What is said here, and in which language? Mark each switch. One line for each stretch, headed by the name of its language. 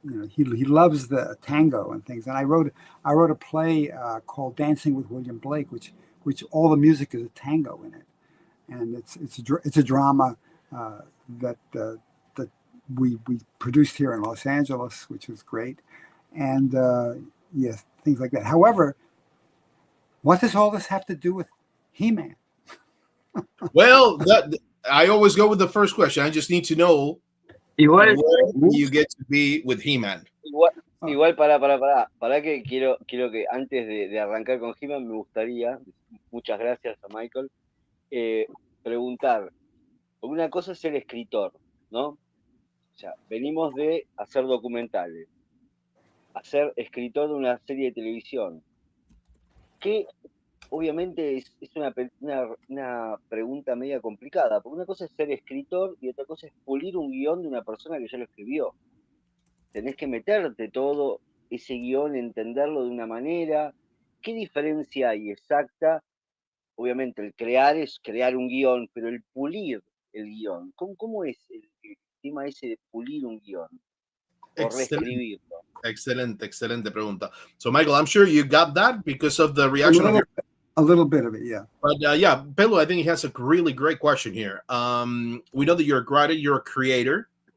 English: He loves the tango and things. And I wrote a play called Dancing with William Blake, which all the music is a tango in it, and it's a drama that we produced here in Los Angeles, which was great, and yes, things like that. However, what does all this have to do with He-Man? Well, I always go with the first question. I just need to know
Spanish: Igual,
English: where you get to be with He-Man.
Spanish: Igual para que quiero que antes de arrancar con He-Man me gustaría, muchas gracias a Michael, preguntar, una cosa es ser escritor, ¿no? O sea, venimos de hacer documentales, a ser escritor de una serie de televisión, que obviamente es una pregunta media complicada, porque una cosa es ser escritor y otra cosa es pulir un guión de una persona que ya lo escribió. Tenés que meterte todo ese guión, entenderlo de una manera. ¿Qué diferencia hay exacta? Obviamente el crear es crear un guión, pero el pulir el guión, ¿cómo es el tema ese de pulir un guión? O reescribirlo. Excelente pregunta.
English: So, Michael, I'm sure you got that because of the reaction of your... A little bit of it, yeah. But yeah, Pelo, I think he has a really great question here. We know that you're a writer, you're a creator.